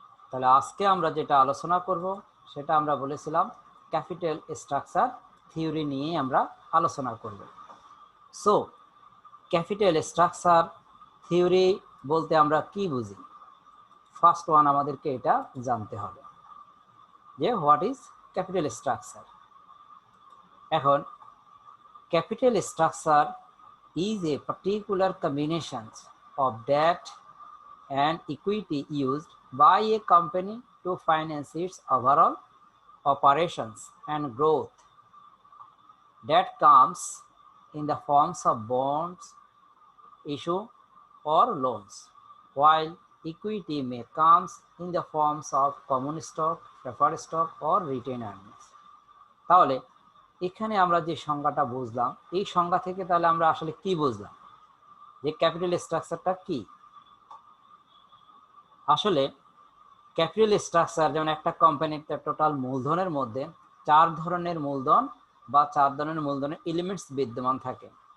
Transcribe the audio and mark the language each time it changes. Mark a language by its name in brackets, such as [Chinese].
[Bangla] তাহলে আজকে আমরা যেটা আলোচনা করব সেটা আমরা বলেছিলাম ক্যাপিটাল স্ট্রাকচার থিওরি নিয়ে আমরা আলোচনা করব। সো ক্যাপিটাল স্ট্রাকচার থিওরি বলতে আমরা কি বুঝি? ফার্স্ট ওয়ান আমাদেরকে এটা জানতে হবে যে [English] What is capital structure. এখন capital structure is a particular combination of debt and equity used by a company to finance its overall operations and growth. Debt comes in the forms of bonds, issue or loans, while equity may comes in the forms of common stock, preferred stock or retained earnings. [Bangla] তাহলে এখানে আমরা যে সংজ্ঞাটা বুঝলাম, এই সংজ্ঞা থেকে তাহলে আমরা আসলে কি বুঝলাম যে ক্যাপিটাল স্ট্রাকচারটা কি? আসলে ক্যাপিটাল স্ট্রাকচার যেমন একটা কোম্পানির টোটাল মূলধনের মধ্যে চার ধরনের মূলধন বা চার ধরনের মূলধনের এলিমেন্টস বিদ্যমান থাকে।